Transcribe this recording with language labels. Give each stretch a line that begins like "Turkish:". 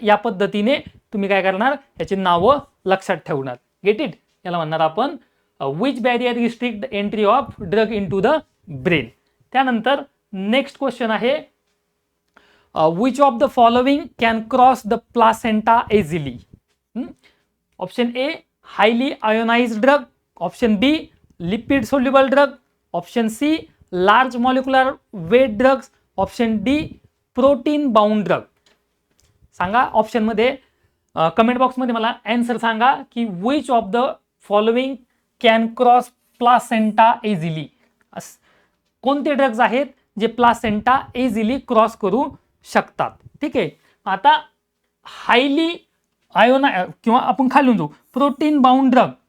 Marathi: या पद्धतीने तुम्ही काय करणार? याची नावं लक्षात ठेवणार.
English: Get it?
Marathi: याला म्हणणार आपण
English: Which barrier restrict entry of drug into the brain.
Marathi: त्यानंतर नेक्स्ट क्वेश्चन आहे,
English: Which of the following can cross the placenta easily? Option A highly ionised drug, option B lipid soluble drug, option C large molecular weight drugs, option D protein bound drug.
Marathi: सांगा option मध्ये, comment बॉक्समध्ये मला answer सांगा की
English: Which of the following can cross placenta easily.
Marathi: कोणते drugs आहेत जे placenta easily cross करू शकतात? ठीक आहे, आता हायली आयोना किंवा आपण खालून जाऊ, प्रोटीन बाउंड ड्रग.